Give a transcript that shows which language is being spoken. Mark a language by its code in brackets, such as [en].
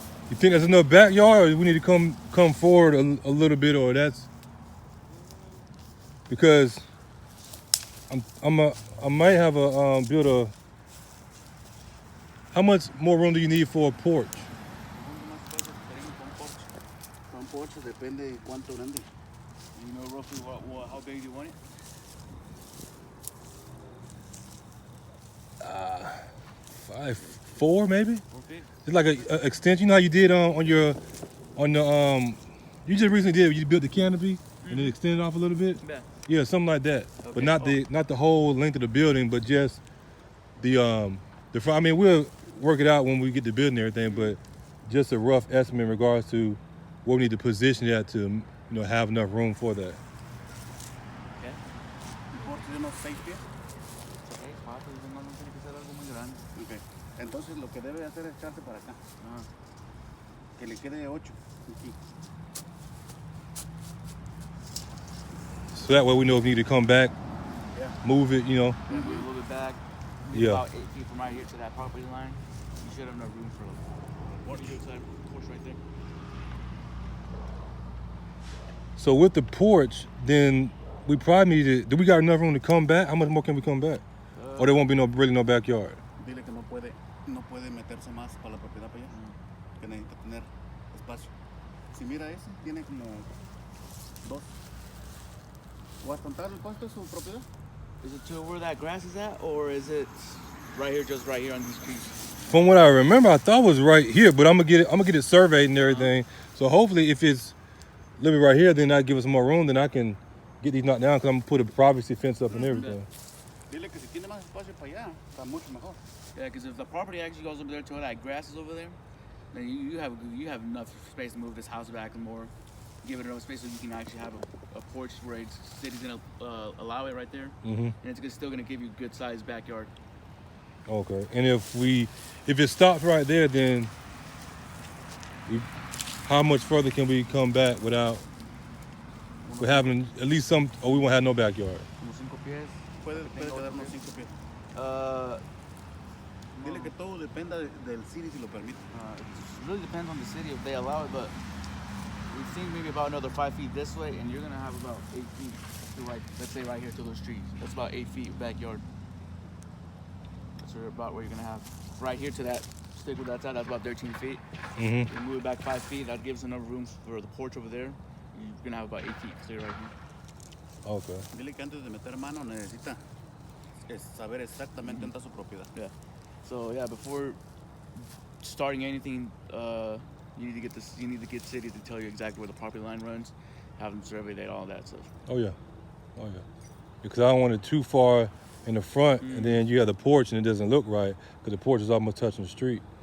[en] You think that's enough backyard, or do we need to come forward a little bit, or that's because I might have a build a. How much more room do you need for a porch? [es] Un porche depende de cuánto grande. [en] You know roughly how big you want it? 5'4" maybe. Okay. It's like a extension. You know how you did on the you just recently did. You built the canopy and then extended off a little bit. Yeah. Yeah, something like that. Okay. But not the whole length of the building, but just the front. I mean, we'll work it out when we get the building and everything, but just a rough estimate in regards to what we need to position that to have enough room for that. Okay. [es] Un porche de unos 6 pies. Okay, fácil, no tiene que ser algo muy grande. [en] Okay. [es] Entonces lo que debe hacer es echarse para acá. Que le quede 8 aquí. [en] So that way we know if we need to come back, move it, Move it a little bit back. Yeah. About 8 feet from right here to that property line. You should have enough room for a porch right there. So with the porch, then we probably need to. Do we got enough room to come back? How much more can we come back? Or there won't be really no backyard. [es] Dile que no puede meterse más para la propiedad para allá. Que necesita tener espacio. Si mira ese, tiene como 2. ¿O hasta entrar el pasto de su propiedad? [en] Is it to where that grass is at, or is it right here, just right here on these trees? From what I remember, I thought it was right here, but I'm gonna get it surveyed and everything. So hopefully, if it's a little bit right here, then that give us more room. Then I can get these knocked down because I'm gonna put a privacy fence up and everything. Dile que si tiene más espacio para allá, está mucho mejor. Yeah, because if the property actually goes over there to where that grass is over there, then you have enough space to move this house back and more. Give it enough space so you can actually have a porch where the city's gonna allow it right there, and it's still gonna give you a good sized backyard. Okay, and if it stops right there, then How much further can we come back without having at least some, or we won't have no backyard? [es] Como 5 pies. Puede Tengo quedar otro unos pie. 5 pies. No. Dile que todo dependa del city si lo permite. [en] It really depends on the city if they allow it, but we think maybe about another 5 feet this way, and you're gonna have about 8 feet to let's say right here to those trees. That's about 8 feet backyard. That's about where you're gonna have. Right here to that stick with that side, that's about 13 feet. You move it back 5 feet, that gives enough room for the porch over there. You're gonna have about 8 feet clear right here. Okay. [es] Dile que antes de meter mano necesita saber exactamente dónde está su propiedad. [en] Yeah. So yeah, before starting anything, you need to get this. You need to get city to tell you exactly where the property line runs, have them survey that, all that stuff. Oh yeah. Because I don't want it too far in the front, and then you have the porch and it doesn't look right because the porch is almost touching the street.